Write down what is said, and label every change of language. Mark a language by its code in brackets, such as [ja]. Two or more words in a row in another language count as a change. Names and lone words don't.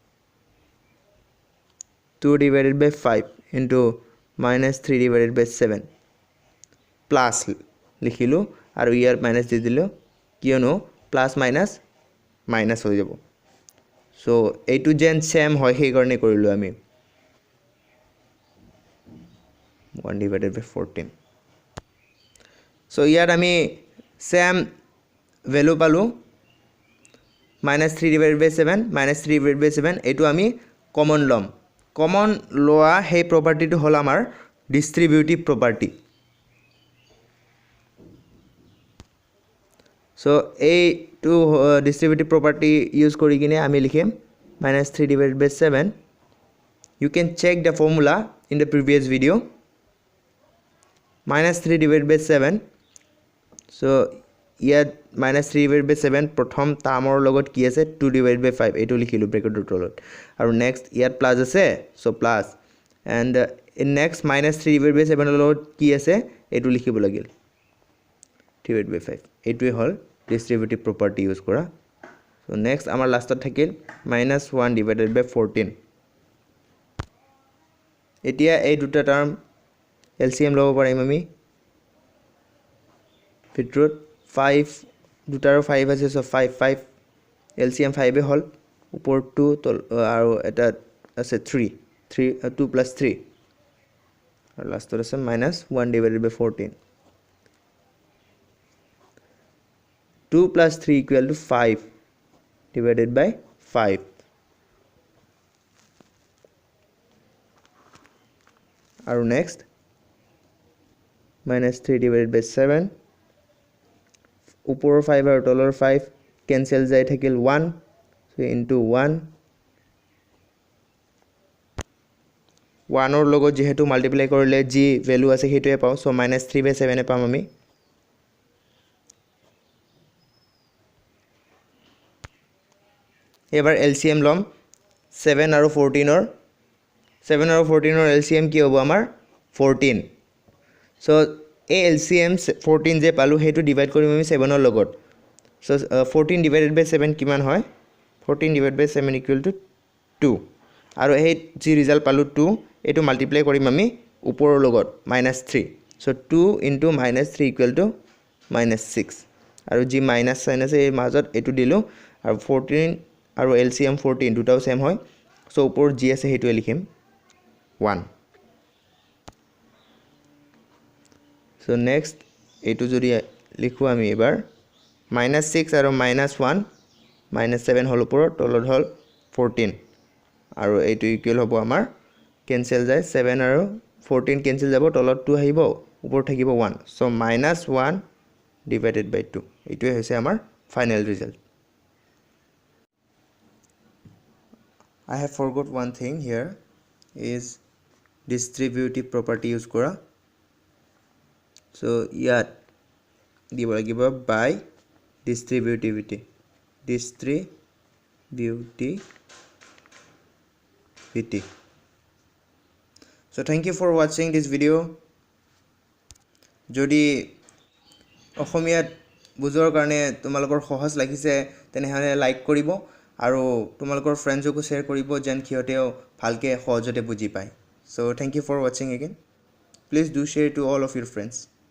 [en] 2 divided by 5 into -3 divided by 7 [as] প্লাস লিখিলো আৰু ইয়াৰ মাইনাস দি দিলো কিয়নো প্লাস মাইনাস মাইনাস হৈ যাব সো এইটো যেন সেম হয় সেই কাৰণে কৰিলো আমি [en] 1 divided by 14 [as] সো ইয়াত আমি সেম ভ্যালু পালো [en] -3 divided by 7 -3 divided by 7 [as] এইটো আমি কমন লম কমন লোৱা সেই প্ৰপাৰ্টিটো হল আমাৰ [en] distributive property [as] সো এইটো [en] distributive property use [as] কৰি কিনে আমি লিখিম [en] -3 divided by 7. You can check the formula in the previous video. -3 divided by 7. So [as] ইয়াত [en] -3 divided by 7 [as] প্ৰথম টাৰ্মৰ লগত কি আছে [en] 2 divided by 5 [as] এইটো লিখিলো ব্ৰেকেটৰ তলত আৰু নেক্সট ইয়াত প্লাস আছে সো [en] plus and in next -3 divided by 7 [as] লগত কি আছে এইটো লিখিব লাগিল [en] 3 divided by 5 [as] এইটোৱে হল [en] distributive property use [as] কৰা সো নেক্সট আমাৰ লাষ্টত থাকিল [en] -1 divided by 14 [as] এতিয়া এই দুটা টাৰ্ম এলসিএম লব পাৰিম আমি ভিতৰত 5 দুটাৰ 5 আছে সো 5 এলসিএম 5 এ হল উপৰ 2 আৰু এটা আছে 3 [en] 2 plus 3 [as] আৰু লাষ্টত আছে [en] -1 divided by 14 2 plus 3 equal to 5 divided by 5 আৰু next -3 divided by 7 [as] উপৰৰ 5 আৰু তলৰ 5 কেনসেল যায় থাকিল 1 [en] so into 1 [as] 1 ৰ লগত যেহেতু মাল্টিপ্লাই কৰিলে যি ভ্যালু আছে হেতুৱে পাও সো -3 by 7 এ পাম আমি এবাৰ এলসিএম লম 7 আৰু 14 ৰ 7 আৰু 14 ৰ এলসিএম কি হ'ব আমাৰ 14 সো এই এলসিএম 14 যে পালো হেতু ডিভাইড কৰিম আমি 7 ৰ লগত সো [en] 14 divided by 7 [as] কিমান হয় [en] 14 divided by 7 equal to 2 [as] আৰু এই যি ৰিজাল্ট পালো 2 এটো মাল্টিপ্লাই কৰিম আমি উপৰৰ লগত -3 সো [en] 2 into -3 equal to -6 [as] আৰু যি মাইনাস সাইন আছে এই মাজত এটো দিলো আৰু 14 আৰু এলসিএম 14 দুটাও সেম হয় সো উপৰ জি আছে হেতুৱে লিখিম 1 সো নেক্সট এটো যদি লিখো আমি এবাৰ -6 আৰু -1 -7 হল উপৰ তলত হল 14 আৰু এইটো ইকুৱেল হ'ব আমাৰ কেনসেল যায় 7 আৰু 14 কেনসেল যাব তলত 2 আহিব উপৰ থাকিব 1 সো [en] -1 divided by 2 [as] এইটোৱে হৈছে আমাৰ ফাইনাল ৰিজাল্ট [en] I have forgot one thing here is distributive property use kora so [as] ইয়াত দিব লাগিব [en] by distributivity so thank you for watching this video [as] jodi অসমীয়াত বুজৰ কাৰণে তোমালোকৰ সহজ লাগিছে তেনেহলে লাইক কৰিব আৰু তোমালোকৰ [en] friendsকো share [as] কৰিব যেন কিহতেও ভালকে সহজতে বুজি পায় [en] so thank you for watching again please do share to all of your friends